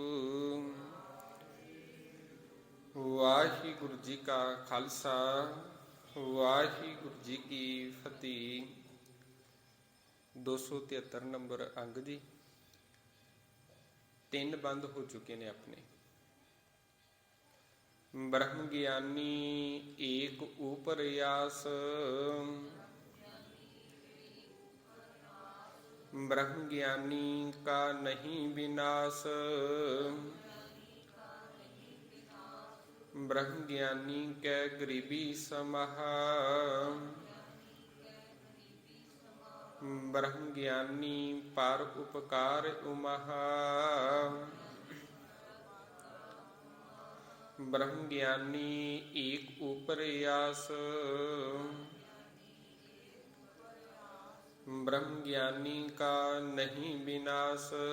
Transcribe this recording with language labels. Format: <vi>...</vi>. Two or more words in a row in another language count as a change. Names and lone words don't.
<pa>ਵਾਹਿਗੁਰੂ ਜੀ ਕਾ ਖਾਲਸਾ ਵਾਹਿਗੁਰੂ ਜੀ ਕੀ ਫਤਿਹ। 273 ਨੰਬਰ ਅੰਗ ਜੀ। 3 ਬੰਦ ਹੋ ਚੁੱਕੇ ਨੇ ਆਪਣੇ। ਬ੍ਰਹਮ ਗਿਆਨੀ ਏਕ ਉਪਰਿਆਸ, ਬ੍ਰਹਮ ਗਿਆਨੀ ਕਾ ਨਹੀਂ ਵਿਨਾਸ਼, ਬ੍ਰਹਮ ਗਿਆਨੀ ਕੈ ਗਰੀਬੀ ਸਮਾਹਾ, ਬ੍ਰਹਮ ਗਿਆਨੀ ਪਰ ਉਪਕਾਰ ਉਮਹਾ, ਬ੍ਰਹਮ ਗਿਆਨੀ ਏਕ ਉਪਰਿਆਸ, ਬ੍ਰਹਮ ਗਿਆਨੀ ਕਾ ਨਹੀਂ ਵਿਨਾਸ਼,</pa>